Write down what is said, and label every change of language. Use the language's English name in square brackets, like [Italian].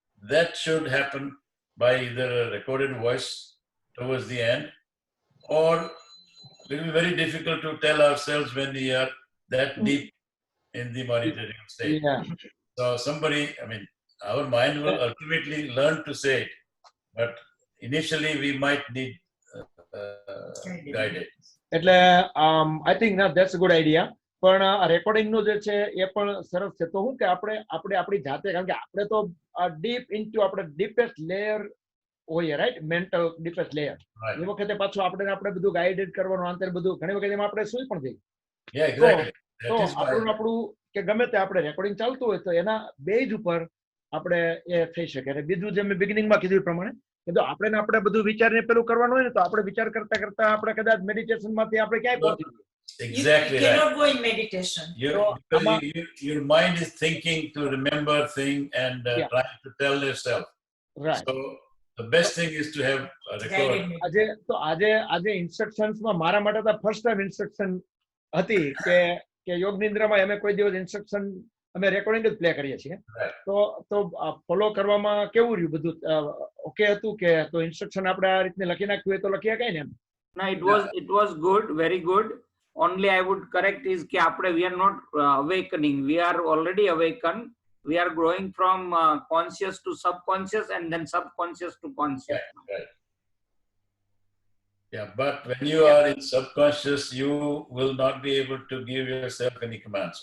[English] That should happen by either a recorded voice towards the end, or it will be very difficult to tell ourselves when we are that deep in the meditative state. Yeah. So our mind will ultimately learn to say it, but initially we might need guidance. [Gujarati] એટલે [English] I think that's a good idea. [Gujarati] પણ recording નું જે છે એ પણ સરસ છે. તો હું કે આપણે આપણી જાતે, કારણ કે આપણે તો ડીપ ઇન્ટુ આપણે ડીપેસ્ટ લેયર હોઈએ, રાઈટ? Mental deepest layer. એ વખતે પાછું આપણે બધું ગાઈડેડ કરવાનું આંતર બધું ઘણી વખત એમાં આપણે સુઈ પણ જઈએ. તો આપણું કે ગમે તે આપણે રેકોર્ડિંગ ચાલતું હોય તો એના બેઝ ઉપર આપણે એ થઈ શકે. અને બીજું જે મેં બિગિનિંગમાં કીધું એ પ્રમાણે કે જો આપણે બધું વિચારને પેલું કરવાનું હોય ને તો આપણે વિચાર કરતા કરતા આપણે કદાચ મેડિટેશન માંથી આપણે ક્યાંય પહોંચી જઈએ. [English] Exactly. You cannot go in meditation. Your mind is thinking to remember thing and trying to tell yourself. Right. So the best thing is to have a record. [Gujarati] આજે instructions માં મારા માટે તો first time instruction હતી કે યોગ નિંદ્રામાં અમે કોઈ દિવસ instruction અમે રેકોર્ડિંગ જ પ્લે કરીએ છીએ. તો ફોલો કરવામાં કેવું રહ્યું બધું? ઓકે હતું કે તો ઇન્સ્ટ્રક્શન આપણે આ રીતને લખી નાખ્યું હોય તો લખી શકાય ને એમ? [English] No, it was good, very good. Only I would correct is [Hindi] कि आपने [English] we are not awakening. We are already awakened. We are growing from conscious to subconscious and then subconscious to conscious. Right. Yeah, but when you are in subconscious, you will not be able to give yourself any commands.